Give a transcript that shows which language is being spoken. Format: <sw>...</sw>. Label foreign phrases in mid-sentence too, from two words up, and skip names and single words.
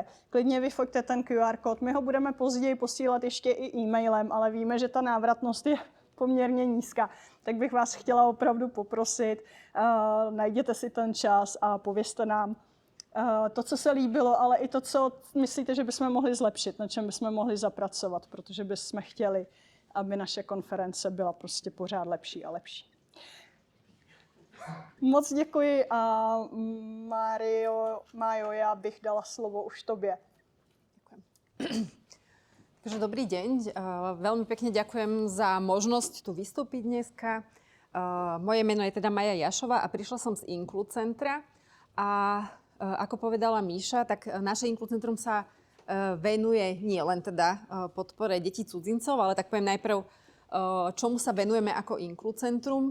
<cs>Klidně vyfoťte ten QR kód, my ho budeme později posílat ještě i e-mailem, ale víme, že ta návratnost je poměrně nízká, tak bych vás chtěla opravdu poprosit, najděte si ten čas a povězte nám to, co se líbilo, ale i to, co myslíte, že bychom mohli zlepšit, na čem bychom mohli zapracovat, protože bychom chtěli, aby naše konference byla prostě pořád lepší a lepší. Moc děkuji a Májo, já bych dala slovo už tobě.</cs> <sk>Ďakujem. Takže dobrý deň. Veľmi pekne ďakujem za možnosť tu vystúpiť dneska. Moje meno je teda Mája Jašová a prišla som z Inklucentra. A ako povedala Míša, tak naše Inkluzentrum sa venuje nie len teda podpore detí cudzincov, ale tak poviem najprv, čomu sa venujeme ako Inkluzentrum.</sk>